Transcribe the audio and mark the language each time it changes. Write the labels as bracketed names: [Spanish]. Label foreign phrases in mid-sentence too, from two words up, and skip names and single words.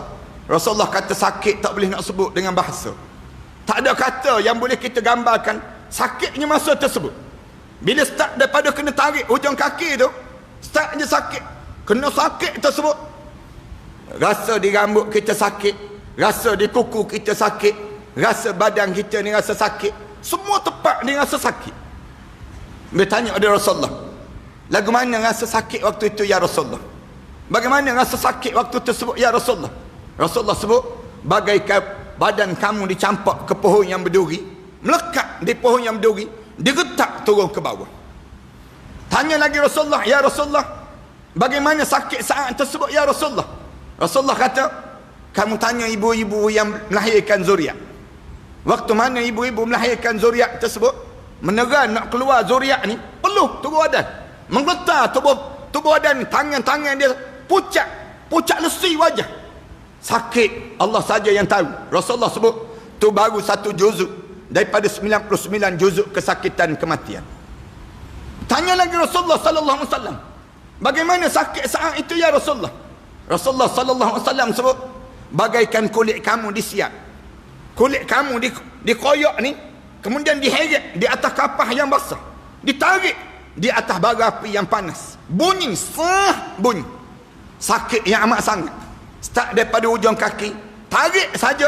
[Malay] Rasulullah kata sakit tak boleh nak sebut dengan bahasa. Tak ada kata yang boleh kita gambarkan sakitnya masa tersebut. Bila start daripada kena tarik hujung kaki tu, start je sakit. Kena sakit tersebut, rasa di rambut kita sakit, rasa di kuku kita sakit, rasa badan kita ni rasa sakit, semua tempat ni rasa sakit. Bertanya pada Rasulullah, lagu mana rasa sakit waktu itu ya Rasulullah? Bagaimana rasa sakit waktu tersebut ya Rasulullah? Rasulullah sebut, bagaikan badan kamu dicampak ke pohon yang berduri, melekat di pohon yang berduri, digetak turun ke bawah. Tanya lagi Rasulullah, ya Rasulullah, bagaimana sakit saat tersebut ya Rasulullah? Rasulullah kata, kamu tanya ibu-ibu yang melahirkan zuriat. Waktu mana ibu-ibu melahirkan zuriat tersebut, meneran nak keluar zuriat ni, peluh tubuh badan, menggetar tubuh badan, tangan-tangan dia pucat lesi wajah. Sakit Allah saja yang tahu. Rasulullah sebut, tu baru satu juzuk daripada 99 juzuk kesakitan kematian. Tanya lagi Rasulullah [Arabic] صلى الله عليه وسلم, [Malay] bagaimana sakit saat itu ya Rasulullah? Rasulullah [Arabic] صلى الله عليه وسلم [Malay] sebut, bagaikan kulit kamu disiap. Kulit kamu dikoyak ni, kemudian diheret di atas kapah yang basah, ditarik di atas bara api yang panas. Bunyi, bunyi. Sakit yang amat sangat. Start daripada hujung kaki, tarik saja.